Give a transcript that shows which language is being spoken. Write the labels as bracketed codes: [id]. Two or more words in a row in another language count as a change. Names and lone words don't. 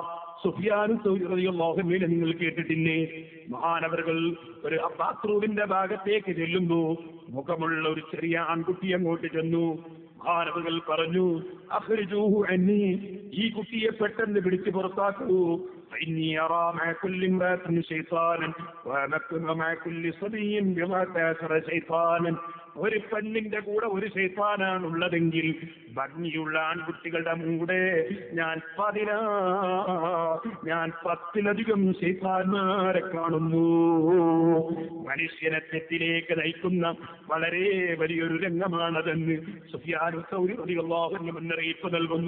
[ml] സുഫിയാൻ സൗരി [ar] رضي الله عنه [ml] നിങ്ങൾ കേട്ടിട്ടില്ലേ? മഹാനവറുകൾ ഒരു ബാത്റൂമിന്റെ ഭാഗത്തേക്ക് ചെല്ലുമ്പോ മുഖമുള്ള ഒരു ചെറിയ ആൺകുട്ടി അങ്ങോട്ട് ചെന്നു. മഹാനവറുകൾ പറഞ്ഞു, [ar] أخرجوه عني, [ml] ഈ കുട്ടിയെ പെട്ടെന്ന് പിടിച്ച് പുറത്താക്കൂ. [ar] فإني أرى مع كل امرأة شيطانا وأمكن مع كل صبي بما تأثر شيطانا. [ml] ഒരു പെണ്ണിന്റെ കൂടെ ഒരു ശൈത്താനാണ് ഉള്ളതെങ്കിൽ ഭംഗിയുള്ള ആൺകുട്ടികളുടെ കൂടെ ഞാൻ 10-ലധികം ശൈത്താന്മാരെ കാണുന്നു. മനുഷ്യനെ തെറ്റിലേക്ക് നയിക്കുന്ന വളരെ വലിയൊരു രംഗമാണതെന്ന് സുഫിയാൻ സൗരി [ar] رضي الله عنه [ml] മുന്നറിയിപ്പ് നൽകുന്നു.